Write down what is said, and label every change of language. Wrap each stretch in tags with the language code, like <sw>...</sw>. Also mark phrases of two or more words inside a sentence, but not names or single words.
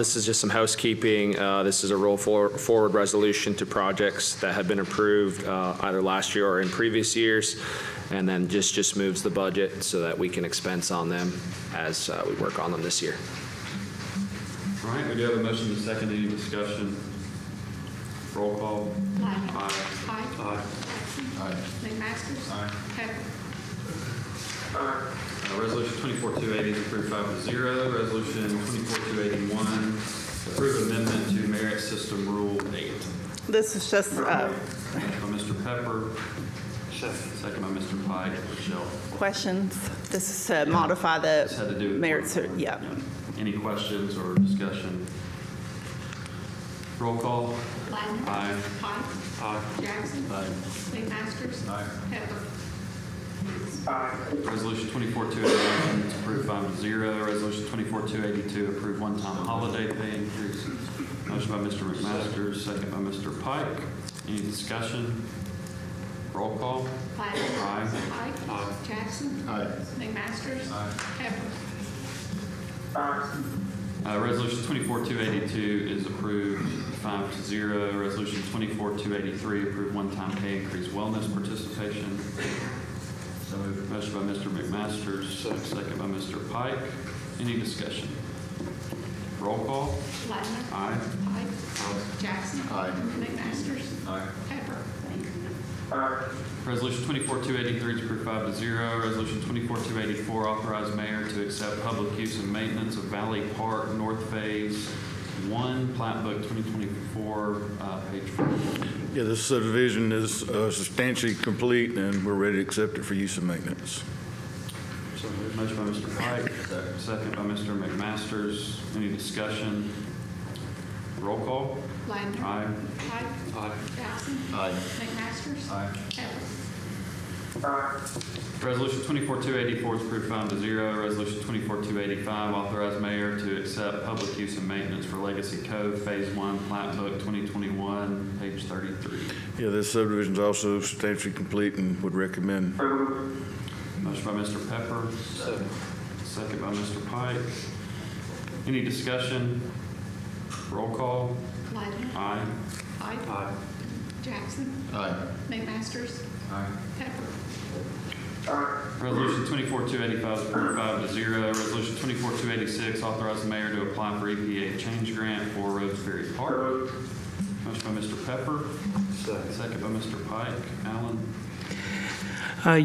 <en>this is just some housekeeping. This is a roll forward resolution to projects that have been approved either last year or in previous years, and then just moves the budget so that we can expense on them as we work on them this year. All right, we do have a motion to second. Any discussion? Roll call. Ladner. Aye. Pike. Aye. Jackson. Aye. McMasters. Aye. Pepper. Resolution 24-280 is approved 5-0. Resolution 24-281, approve amendment to Merit System Rule 8. This is just Motion by Mr. Pepper. Second by Mr. Pike. Michelle. questions. This is to modify This had to do the with merits. Yeah. Any questions or discussion? Roll call. Ladner. Aye. Pike. Aye. Jackson. Aye. McMasters. Aye. Pepper. Resolution 24-281 is approved 5-0. Resolution 24-282 approved one-time holiday pay increase. Motion by Mr. McMasters, second by Mr. Pike. Any discussion? Roll call. Ladner. Aye. Pike. Jackson. Aye. McMasters. Pepper. Resolution 24-282 is approved 5-0. Resolution 24-283 approved one-time pay increase wellness participation. Motion by Mr. McMasters, second by Mr. Pike. Any discussion? Roll call. Ladner. Aye. Pike. Jackson. Aye. McMasters. Aye. Pepper. Resolution 24-283 is approved 5-0. Resolution 24-284 authorized mayor to accept public use and maintenance of Valley Park North Phase 1, Plat Book 2024, page 4. Yeah, this subdivision is substantially complete, and we're ready to accept it for use and maintenance. So motion by Mr. Pike, second by Mr. McMasters. Any discussion? Roll call. Ladner. Aye. Pike. Aye. Jackson. Aye. McMasters. Aye. Pepper. Resolution 24-284 is approved 5-0. Resolution 24-285 authorized mayor to accept public use and maintenance for Legacy Cove Phase 1, Plat Book 2021, page 33. Yeah, this subdivision is also substantially complete and would recommend. Motion by Mr. Pepper. Second by Mr. Pike. Any discussion? Roll call. Ladner. Aye. Pike. Aye. Jackson. Aye. McMasters. Aye. Pepper. Resolution 24-285 is approved 5-0. Resolution 24-286 authorized the mayor to apply for EPA change grant for Roseberry Park. Motion by Mr. Pepper. Second by Mr. Pike. Alan.</en>